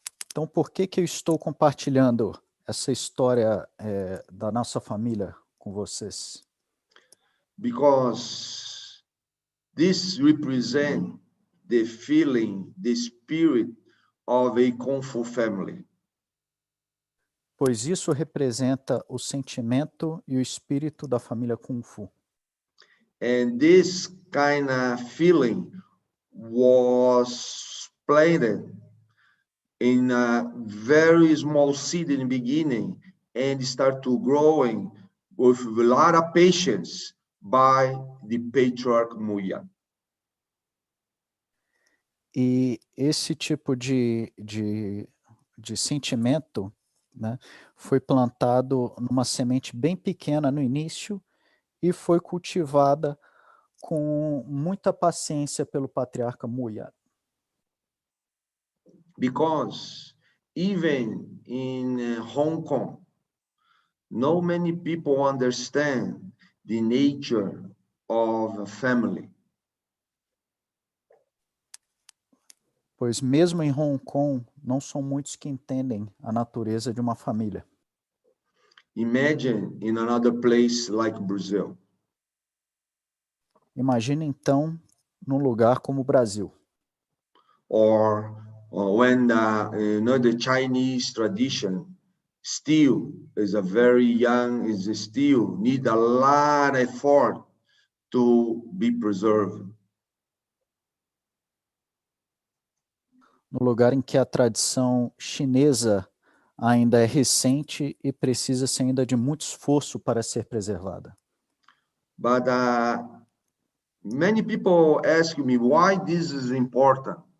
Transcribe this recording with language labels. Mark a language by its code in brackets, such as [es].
[pt] Então, por que eu estou compartilhando essa história da nossa família com vocês? [en] Because this represents the feeling, the spirit of a Kung Fu family. [pt] Pois isso representa o sentimento e o espírito da família Kung Fu. [en] And this kind of feeling was planted in a very small seed in the beginning and start to growing with a lot of patience by the patriarch Muyat. [pt] E esse tipo de sentimento, né, foi plantado numa semente bem pequena no início e foi cultivada com muita paciência pelo patriarca Muyat. [en] Because even in Hong Kong, not many people understand the nature of a family. [pt] Pois mesmo em Hong Kong, não são muitos que entendem a natureza de uma família. [en] Imagine in another place like Brazil. [pt] Imagine então num lugar como o Brasil. [en] Or when the Chinese tradition still is a very young, is still need a lot of effort to be preserved. [pt] No lugar em que a tradição chinesa ainda é recente e precisa-se ainda de muito esforço para ser preservada. [en] But many people ask me why this is important.